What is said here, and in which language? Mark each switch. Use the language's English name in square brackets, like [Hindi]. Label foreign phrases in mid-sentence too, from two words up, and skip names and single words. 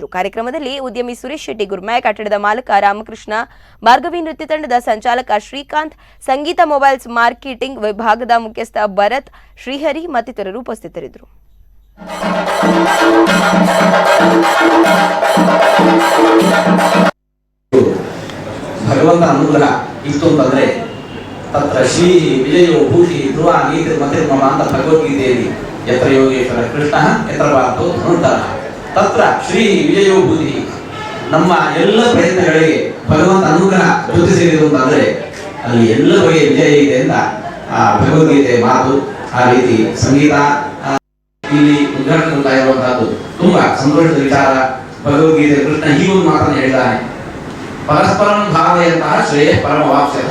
[Kannada] ಕಾರ್ಯಕ್ರಮದಲ್ಲಿ ಉದ್ಯಮಿ ಸುರೇಶ್ ಶೆಟ್ಟಿ ಗುರ್ಮೆ, ಕಟ್ಟಡದ ಮಾಲಕ ರಾಮಕೃಷ್ಣ, ಭಾರ್ಗವಿ ನೃತ್ಯ ತಂಡದ ಸಂಚಾಲಕ ಶ್ರೀಕಾಂತ್, ಸಂಗೀತ ಮೊಬೈಲ್ಸ್ ಮಾರ್ಕೆಟಿಂಗ್ ವಿಭಾಗದ ಮುಖ್ಯಸ್ಥ ಭರತ್, ಶ್ರೀಹರಿ ಮತ್ತಿತರರು ಉಪಸ್ಥಿತರಿದ್ದರು. ಭಗವಂತ ಅನುಗ್ರಹ ಇತ್ತು ಅಂತಂದ್ರೆ [Sanskrit] ತತ್ರ ಶ್ರೀ ವಿಜಯೋ ಭೂಷಿ ಧ್ರುವ ನೀತಿ ಮತಿರ್ಮಮ [Kannada] ಅಂತ ಭಗವದ್ಗೀತೆಯಲ್ಲಿ [Sanskrit] ಯತ್ರ ಯೋಗೇಶ್ವರ ಕೃಷ್ಣ ಯತ್ರ ಪಾರ್ಥೋ ಧನುರ್ಧರಃ ತತ್ರ ಶ್ರೀ ವಿಜಯೋ ಭೂತಿ. [Kannada] ನಮ್ಮ ಎಲ್ಲ ಪ್ರಯತ್ನಗಳಿಗೆ ಭಗವಂತ ಅನುಗ್ರಹ ಜೊತೆ ಸೇರಿದು ಅಂತಂದ್ರೆ ಅಲ್ಲಿ ಎಲ್ಲ ಬಗೆಯ ವಿಜಯ ಇದೆ ಅಂತ ಭಗವದ್ಗೀತೆ ಮಾತು. ಆ ರೀತಿ ಸಂಗೀತ ಇಲ್ಲಿ ಉದ್ಘಾಟನೆ ಇರುವಂತಹದ್ದು ತುಂಬಾ ಸಂತೋಷದ ವಿಚಾರ. ಭಗವದ್ಗೀತೆ ಕೃಷ್ಣ ಹೀಗೊಂದು ಮಾತನ್ನು ಹೇಳಿದ್ದಾನೆ, [Sanskrit] ಪರಸ್ಪರಂ ಭಾವಯಂತಹ ಶ್ರೇಯ ಪರಮವಾಪ್ಸ್ಯಥ.